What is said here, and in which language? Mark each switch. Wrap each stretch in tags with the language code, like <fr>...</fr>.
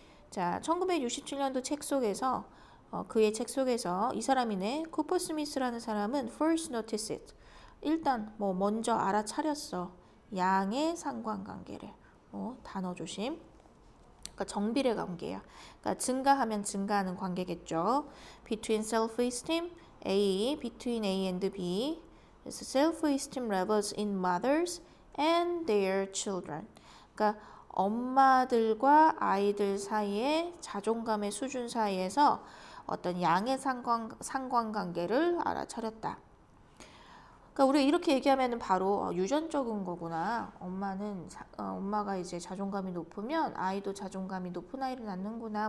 <ko>자, 1967년도 책 속에서 그의 책 속에서 이 사람이네, 쿠퍼 스미스라는 사람은</ko> <en>first notice it,</en> <ko>일단 뭐 먼저 알아차렸어, 양의 상관관계를. 단어 조심. 그러니까 정비례 관계야. 그러니까 증가하면 증가하는 관계겠죠.</ko> <en>Between self-esteem, between A and B. 그래서 self-esteem levels in mothers and their children.</en> <ko>그러니까 엄마들과 아이들 사이의 자존감의 수준 사이에서 어떤 양의 상관관계를 알아차렸다. 그러니까 우리가 이렇게 얘기하면 바로 유전적인 거구나. 엄마가 이제 자존감이 높으면 아이도 자존감이 높은 아이를 낳는구나.</ko>